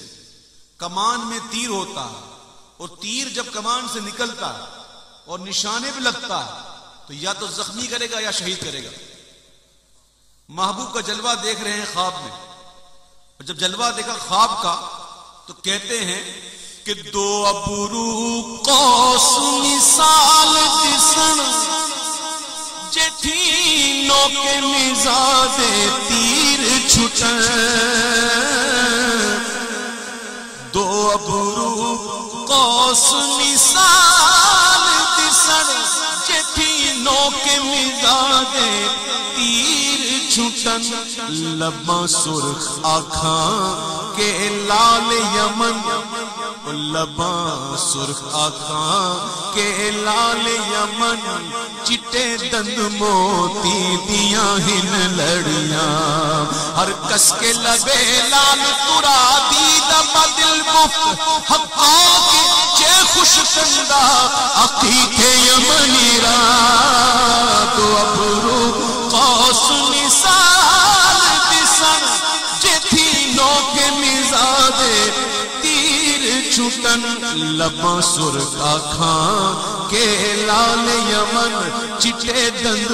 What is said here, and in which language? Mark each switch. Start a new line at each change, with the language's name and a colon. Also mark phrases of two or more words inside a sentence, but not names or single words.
Urdu: کمان میں تیر ہوتا ہے اور تیر جب کمان سے نکلتا ہے اور نشانے پہ لگتا ہے تو یا تو زخمی کرے گا یا شہید کرے گا۔ محبوب کا جلوہ دیکھ رہے ہیں خواب میں، اور جب جلوہ دیکھا خواب کا تو کہتے ہیں کہ
Saraiki: دو ابرو قوس مثال دسن جٹھی نوکے مزاج تیر چھٹن دو ابرو قوس مثال دسن جٹھی نوکے مزاج تیر چھٹن لباں سرخ آنکھاں کے لال یمن لباں سرخ آنکھاں کے لال یمن چٹے دند موتی دیاں ہن لڑیاں ہر کس کے لبے لال ترا
Persian: دید بدل گفت حقا کی چے خوش کندہ عقیق یمنی را
Saraiki: تو ابرو قوس مثال دسن جتھی نوکے مزاج تیر چھٹن لباں سرخ آنکھاں کے لال یمن چٹے دند موتی دیاں ہن لڑیاں ہر کس کے لبے لال ترا
Persian: دید بدل گفت حقا کی چے خوش کندہ عقیق یمنی را
Saraiki: تو ابرو قوس مثال دسن جتھی نوکے مزاج تیر چھٹن لباں سرخ آنکھاں کے لال یمن چٹے دند موتی دیاں ہن لڑیاں